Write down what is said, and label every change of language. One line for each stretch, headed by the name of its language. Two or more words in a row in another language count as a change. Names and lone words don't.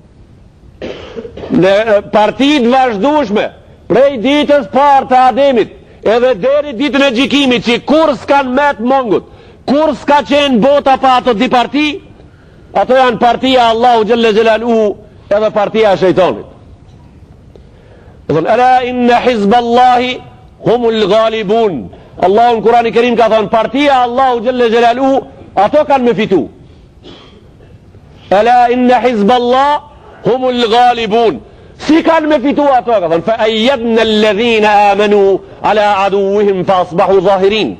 Albanian: Në partit vazhdueshme prej ditës parë të Ademit edhe deri ditën e gjykimit, që kur s'kan met mongut, kur s'ka qenë bota pa ato di parti, ato janë partia Allahu
Arabic: جل جلاله
Albanian: edhe partia e shejtanit.
Arabic: ألا إن حزب الله هم الغالبون.
Albanian: Allahu në Kurani Kerim ka thonë partia Allahu
Arabic: جل جلاله
Albanian: ato kanë me fitu.
Arabic: ألا إن حزب الله هم الغالبون.
Albanian: Si kanë me fitu ato? Ka thonë
Arabic: فأيدنا الذين آمنوا على عدوهم فأصبحوا ظاهرين.